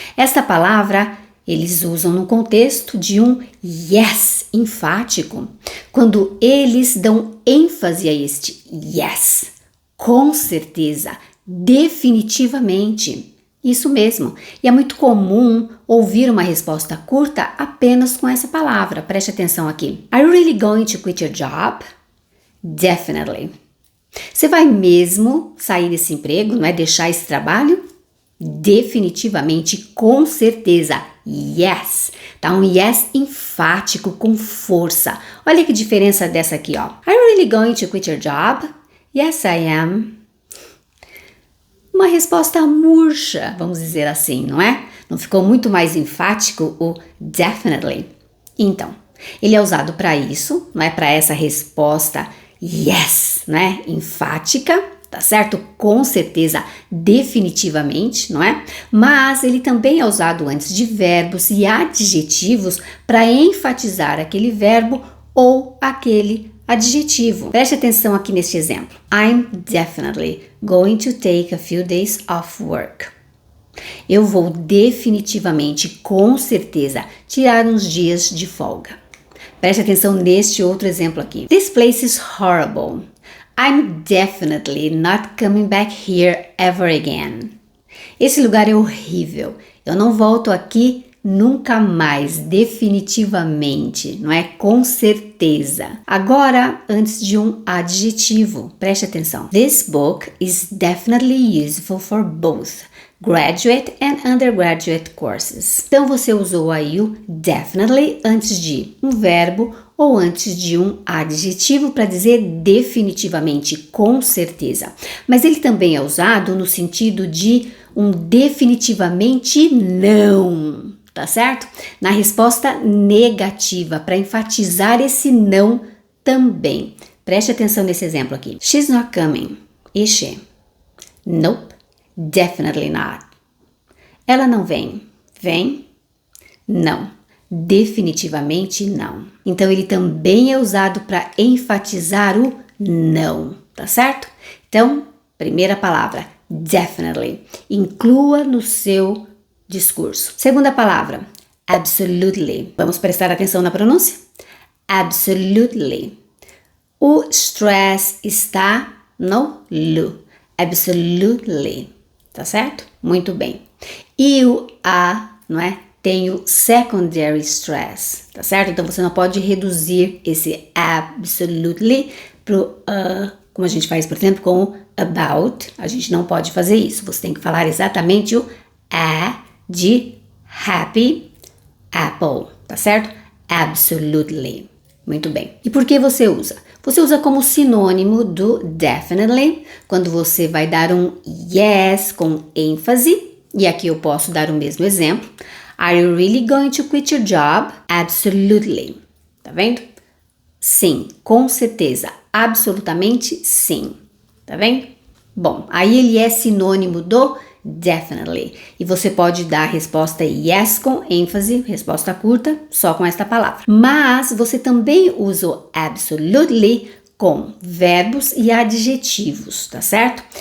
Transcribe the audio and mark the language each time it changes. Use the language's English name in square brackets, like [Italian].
[Portuguese] Esta palavra eles usam no contexto de um yes enfático. Quando eles dão ênfase a este yes. Com certeza. Definitivamente. Isso mesmo. E é muito comum ouvir uma resposta curta apenas com essa palavra. Preste atenção aqui. [English] Are you really going to quit your job? Definitely. [Portuguese] Você vai mesmo sair desse emprego, não é? Deixar esse trabalho? Definitivamente, com certeza. Yes. Tá um yes enfático, com força. Olha que diferença dessa aqui, ó. [English] Are you really going to quit your job? Yes, I am. [Portuguese] Uma resposta murcha, vamos dizer assim, não é? Não ficou muito mais enfático o definitely? Então, ele é usado para isso, não é? Para essa resposta yes, né? Enfática, tá certo? Com certeza, definitivamente, não é? Mas ele também é usado antes de verbos e adjetivos para enfatizar aquele verbo ou aquele adjetivo. Preste atenção aqui neste exemplo. [English] I'm definitely going to take a few days off work. [Portuguese] Eu vou definitivamente, com certeza, tirar uns dias de folga. Preste atenção neste outro exemplo aqui. [English] This place is horrible. I'm definitely not coming back here ever again. [Portuguese] Esse lugar é horrível. Eu não volto aqui nunca mais, definitivamente, não é? Com certeza. Agora, antes de um adjetivo, preste atenção. [English] This book is definitely useful for both graduate and undergraduate courses. [Portuguese] Então você usou aí o definitely antes de um verbo ou antes de um adjetivo para dizer definitivamente, com certeza. Mas ele também é usado no sentido de um definitivamente não. Tá certo? Na resposta negativa, para enfatizar esse não também. Preste atenção nesse exemplo aqui. [English] She's not coming. Is she? Nope. Definitely not. [Portuguese] Ela não vem. Vem? Não. Definitivamente não. Então ele também é usado para enfatizar o não. Tá certo? Então, primeira palavra, definitely. Inclua no seu discurso. Segunda palavra, absolutely. Vamos prestar atenção na pronúncia? Absolutely. O stress está no lu. Absolutely. Tá certo? Muito bem. E o a, não é? Tem o secondary stress, tá certo? Então você não pode reduzir esse absolutely pro como a gente faz, por exemplo, com o about. A gente não pode fazer isso. Você tem que falar exatamente o a de happy apple, tá certo? Absolutely. Muito bem. E por que você usa? Você usa como sinônimo do definitely, quando você vai dar um yes com ênfase, e aqui eu posso dar o mesmo exemplo. [English] Are you really going to quit your job? [Portuguese] Absolutely. Tá vendo? Sim, com certeza, absolutamente sim. Tá vendo? Bom, aí ele é sinônimo do definitely. E você pode dar a resposta yes com ênfase, resposta curta, só com esta palavra. Mas você também usa o absolutely com verbos e adjetivos, tá certo?